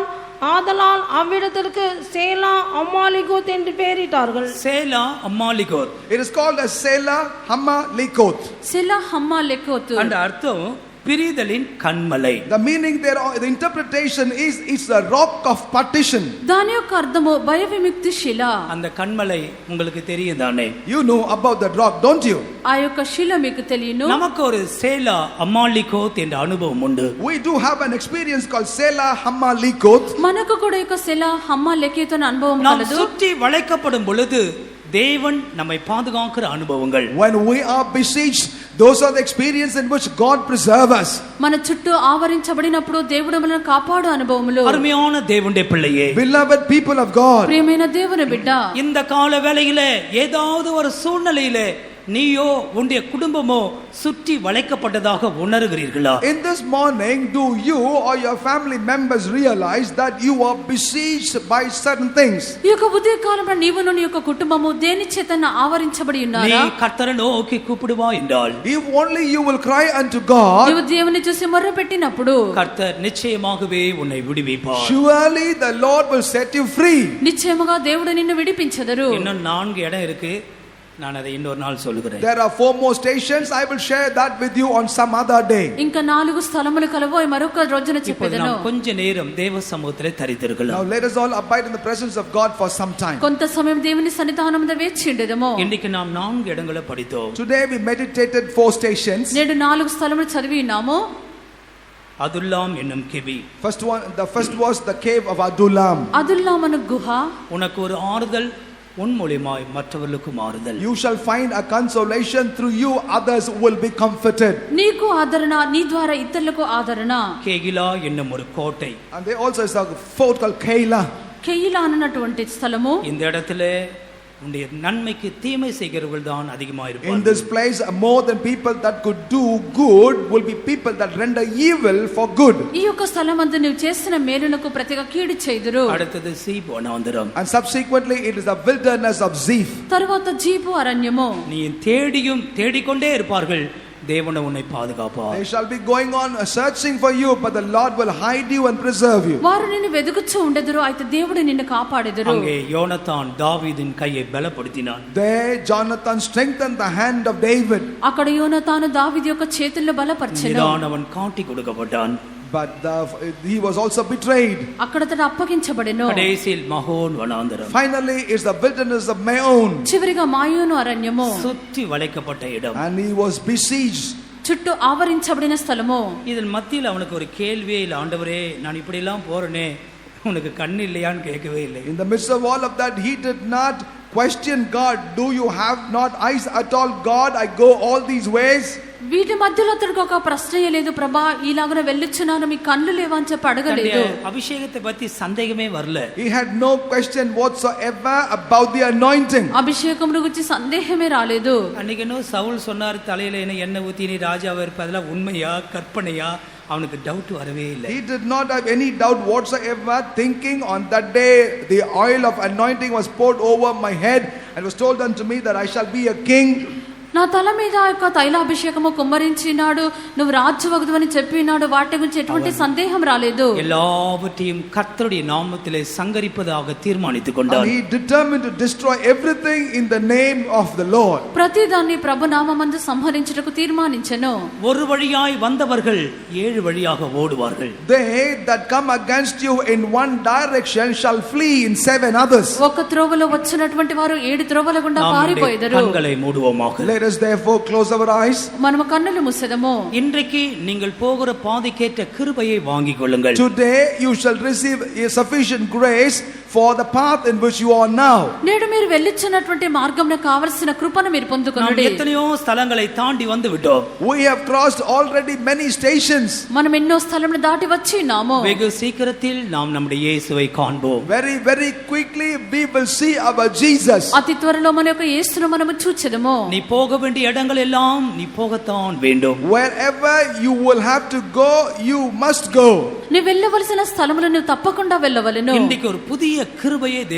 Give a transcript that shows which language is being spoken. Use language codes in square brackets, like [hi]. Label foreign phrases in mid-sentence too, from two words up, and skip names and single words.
[ta] ஆதலால் அவ்விடத்திற்கு சேலா அம்மாலிகோத் என்று பெயரிட்டார்கள். சேலா அம்மாலிகோத். [en] It is called as Selah Hammalikoth. [te] సెలా హమ్మాలెకోతు. [ta] அந்த அர்த்தம் பிரிதலின் கண்மலை. [en] The meaning there, the interpretation is it's the rock of partition. [te] దాని యొక్క అర్థము భయ విముక్తి శిల. [ta] அந்த கண்மலை உங்களுக்கு தெரியும் தானே? [en] You know about that rock, don't you? [te] ఆ యొక్క శిల మీకు తెలియను. [ta] நமக்கு ஒரு சேலா அம்மாலிகோத் என்ற அனுபவம் உண்டு. [en] We do have an experience called Selah Hammalikoth. [te] మనకు కూడా యొక్క సెలా హమ్మాలెకోతు అనే అనుభవం [ta] நாம் [te] కలదు. [ta] சுற்றி வளைக்கப்படும் பொழுது தேவன் நம்மை பாதுகாக்கிற அனுபவங்கள். [en] When we are besieged, those are the experience in which God preserve us. [te] మన చుట్టూ ఆవరించబడినప్పుడు దేవుడు మనల్ని కాపాడు అనుభవములు. [ta] அருமையான தேவனுடைய பிள்ளையே, [en] Beloved people of God, [te] ప్రియమైన దేవుని బిడ్డ, [ta] இந்த கால வேளையிலே ஏதாவது ஒரு சூழ்நிலையிலே நீயோ உன்னுடைய குடும்பமோ சுற்றி வளைக்கப்பட்டதாக உணர்கிறீர்களா? [en] in this morning, do you or your family members realize that you are besieged by certain things? [te] ఈ యొక్క ఉదయ కాలంలో నీవును నీ యొక్క కుటుంబము దేని చేతన ఆవరించబడి [ta] நீ [te] ఉన్నారా? [ta] கர்த்தரை நோக்கி கூப்பிடுவா என்றால், [en] If only you will cry unto God, [te] నీవు దేవుని చూసి మొర్ర పెట్టినప్పుడు [ta] கர்த்தர் நிச்சயமாகவே உன்னை விடுவிப்பார். [en] surely the Lord will set you free. [te] నిశ్చయముగా దేవుడు నిన్ను విడిపించెదరు. [ta] இன்னும் 4 இடம் இருக்கு, நான் அதை இன்னொரு நாள் சொல்லுகிறேன். [en] There are 4 more stations. I will share that with you on some other day. [te] ఇంకా 4 స్థలములు కలవు, మరొక రోజున [ta] இப்போது [te] చెప్పెదను. [ta] நாம் கொஞ்ச நேரம் தேவ சமூகத்திலே [en] Now [ta] தரித்திருக்கலாம். [en] let us all abide in the presence of God for some time. [te] కొంత సమయం దేవుని సన్నిధానమున వేచి ఉండెదము. [ta] இன்னைக்கு நாம் 4 இடங்களை படித்தோம். [en] Today we meditated 4 stations. [te] నేడు 4 స్థలములు చదివి ఉన్నాము. [ta] அதுல்லாம் என்னும் கெபி. [en] The first was the cave of Adullam. [te] అదుల్లామను గుహ. [ta] உனக்கு ஒரு ஆறுதல், உன் மூலமாய் மற்றவர்களுக்கும் ஆறுதல். [en] You shall find a consolation, through you others will be comforted. [te] నీకు ఆదరణ, నీ ద్వారా ఇతరులకు ఆదరణ. [ta] கேகிலா என்னும் ஒரு கோட்டை. [en] And there also is a fort called Keilah. [te] కెయిలా అన్నటువంటి స్థలము. [ta] இந்த இடத்திலே உன்னுடைய நன்மைக்கு தீமை செய்கிறவர்கள் தான் அதிகமாக [en] In [ta] இருப்பார்கள். [en] this place, more than people that could do good will be people that render evil for good. [te] ఈ యొక్క స్థలమందు నీవు చేసిన మేలునకు ప్రతిగా కీడు చేయుదురు. [ta] அடுத்தது சீப் வனாந்தரம். [en] And subsequently it is the wilderness of Ziph. [te] తరువాత జీపు అరణ్యము. [ta] நீ தேடிக்கொண்டே இருப்பார்கள், தேவன் உன்னை பாதுகாப்பார். [en] They shall be going on searching for you, but the Lord will hide you and preserve you. [te] వారు నిన్ను వెదుకుచూ ఉండెదరు, అయితే దేవుడు నిన్ను కాపాడెదరు. [ta] அங்கே யோனத்தான் தாவீதின் கையை பலப்படுத்தினான். [en] There Jonathan strengthened the hand of David. [te] అక్కడ యోనాతాను దావీదు యొక్క చేతుల్లో బలపరిచెను. [ta] அவன் காட்டி கொடுக்கப்பட்டான். [en] But he was also betrayed. [te] అక్కడ అతడు అప్పగించబడెను. [ta] கடைசியில் மகோன் வனாந்தரம். [en] Finally it's the wilderness of Maon. [te] చివరిగా మాయోను అరణ్యము. [ta] சுற்றி வளைக்கப்பட்ட இடம். [en] And he was besieged. [te] చుట్టూ ఆవరించబడిన స్థలము. [ta] இதில் மத்தியில் அவனுக்கு ஒரு கேள்வியே இல்லை, ஆண்டவரே நான் இப்படி எல்லாம் போறேனே, உனக்கு கண்ணு இல்லையான்னு கேட்கவே இல்லை. [en] In the midst of all of that, he did not question God. Do you have not eyes at all, God? I go all these ways. [te] వీటి మధ్యలో అతడికి ఒక ప్రశ్న లేదు, ప్రభా ఇలాగనే వెళ్ళొచ్చున్నాను, మీ కళ్ళు లేవా అని చెప్పి అడగలేదు. [ta] அபிஷேகத்தை பத்தி சந்தேகமே வரல. [en] He had no question whatsoever about the anointing. [te] అభిషేకం గురించి సందేహమే రాలేదు. [ta] அன்னைக்கு என்ன சவுல் சொன்னார், தலையில என்ன எண்ணெய் ஊத்தி நீ ராஜாவா இருப்ப, அதெல்லாம் உண்மையா கற்பனையா? அவனுக்கு டவுட் வரவே இல்லை. [en] He did not have any doubt whatsoever, thinking on that day the oil of anointing was poured over my head and was told unto me that I shall be a king. [te] నా తల మీద యొక్క తైలాభిషేకము కుమ్మరించినాడు, నువ్వు రాజువగదు అని చెప్పినాడు. వాటి గురించి ఎటువంటి సందేహం రాలేదు. [ta] எல்லாவற்றையும் கர்த்தருடைய நாமத்திலே சங்கரிப்பதாக தீர்மானித்துக் கொண்டார். [en] And he determined to destroy everything in the name of the Lord. [te] ప్రతిదాన్ని ప్రభు నామమందు సంహరించుటకు తీర్మానించెను. [ta] ஒரு வழியாய் வந்தவர்கள் 7 வழியாக ஓடுவார்கள். [en] They that come against you in one direction shall flee in 7 others. [te] ఒక త్రోవలో వచ్చినటువంటి వారు 7 త్రోవల గుండా పారిపోయేదరు. [ta] கண்களை மூடுவோமாக. [en] Let us therefore close our eyes. [te] మనము కన్నులు మూసెదము. [ta] இன்றைக்கு நீங்கள் போகிற பாதைக்கேற்ற கிருபையை வாங்கிக் கொள்ளுங்கள். [en] Today you shall receive a sufficient grace for the path in which you are now. [te] నేడు మీరు వెళ్ళిచ్చినటువంటి మార్గంలో కావలసిన కృపను మీరు [ta] நாம் [te] పొందుకొనండి. [ta] எத்தனையோ ஸ்தலங்களை தாண்டி வந்து விட்டோம். [en] We have crossed already many stations. [te] మనం ఎన్నో స్థలములను దాటి వచ్చి ఉన్నాము. [ta] வெகு சீக்கிரத்தில் நாம் நம்முடைய இயேசுவை காண்போம். [en] Very, very quickly we will see our Jesus. [te] అతి త్వరలో మన యొక్క యేసును మనము చూచెదము. [ta] நீ போக வேண்டிய இடங்கள் எல்லாம் நீ போகத்தான் வேண்டும். [en] Wherever you will have to go, you must go. [te] నీ వెళ్ళవలసిన స్థలములను తప్పకుండా వెళ్ళవలెను. [ta] இன்றைக்கு ஒரு புதிய கிருபையை